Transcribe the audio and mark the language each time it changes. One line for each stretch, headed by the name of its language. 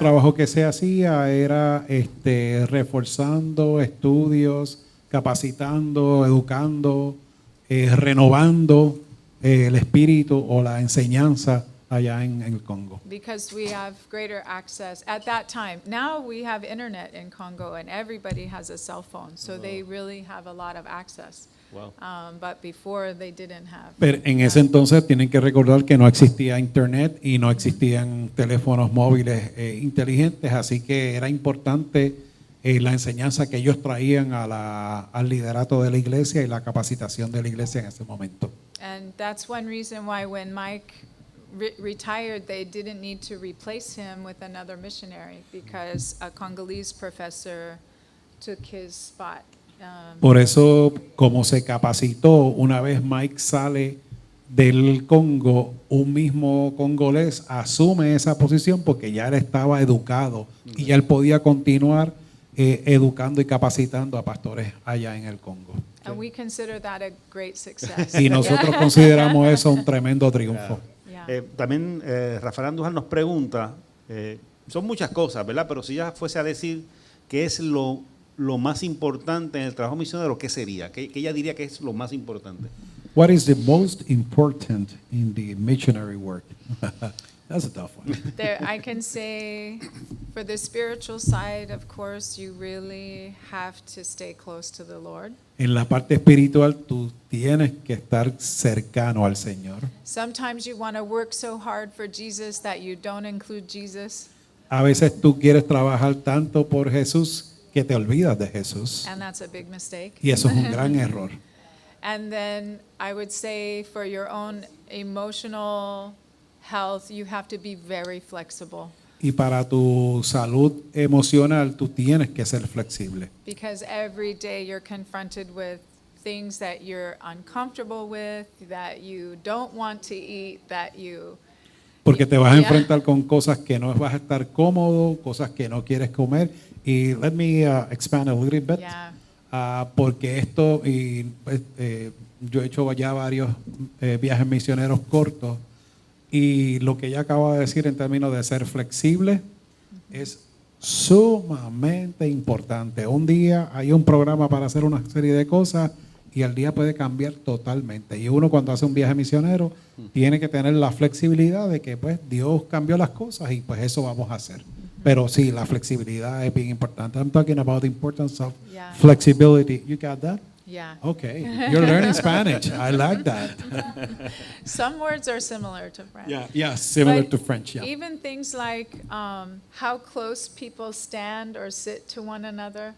Spanish: trabajo que se hacía era reforzando estudios, capacitando, educando, renovando el espíritu o la enseñanza allá en el Congo.
English: Because we have greater access at that time. Now we have internet in Congo and everybody has a cell phone, so they really have a lot of access. Wow. But before they didn't have.
Spanish: Pero en ese entonces tienen que recordar que no existía internet y no existían teléfonos móviles inteligentes, así que era importante la enseñanza que ellos traían al liderato de la iglesia y la capacitación de la iglesia en ese momento.
English: And that's one reason why when Mike retired, they didn't need to replace him with another missionary because a Congolese professor took his spot.
Spanish: Por eso, como se capacitó, una vez Mike sale del Congo, un mismo congolés asume esa posición porque ya él estaba educado y ya él podía continuar educando y capacitando a pastores allá en el Congo.
English: And we consider that a great success.
Spanish: Y nosotros consideramos eso un tremendo triunfo.
English: Yeah.
Spanish: También Rafael Andújar nos pregunta, son muchas cosas, ¿verdad? Pero si ella fuese a decir qué es lo más importante en el trabajo misionero, ¿qué sería? ¿Qué ella diría que es lo más importante?
English: What is the most important in the missionary work? That's a tough one. There, I can say, for the spiritual side, of course, you really have to stay close to the Lord.
Spanish: En la parte espiritual, tú tienes que estar cercano al Señor.
English: Sometimes you want to work so hard for Jesus that you don't include Jesus,
Spanish: A veces tú quieres trabajar tanto por Jesús que te olvidas de Jesús.
English: and that's a big mistake.
Spanish: Y eso es un gran error.
English: And then I would say for your own emotional health, you have to be very flexible,
Spanish: Y para tu salud emocional, tú tienes que ser flexible.
English: because every day you're confronted with things that you're uncomfortable with, that you don't want to eat, that you...
Spanish: Porque te vas a
English: Yeah.
Spanish: enfrentar con cosas que no vas a estar cómodo, cosas que no quieres comer.
English: Y let me expand a little bit. Yeah.
Spanish: Porque esto, yo he hecho ya varios viajes misioneros cortos, y lo que ella acaba de decir en términos de ser flexible es sumamente importante. Un día hay un programa para hacer una serie de cosas y el día puede cambiar totalmente. Y uno cuando hace un viaje misionero tiene que tener la flexibilidad de que pues Dios cambió las cosas y pues eso vamos a hacer. Pero sí, la flexibilidad es bien importante.
English: I'm talking about the importance of Yeah. flexibility. You got that? Yeah. Okay, you're learning Spanish. I like that. Some words are similar to French. Yeah, similar But to French. Yeah. even things like how close people stand or sit to one another.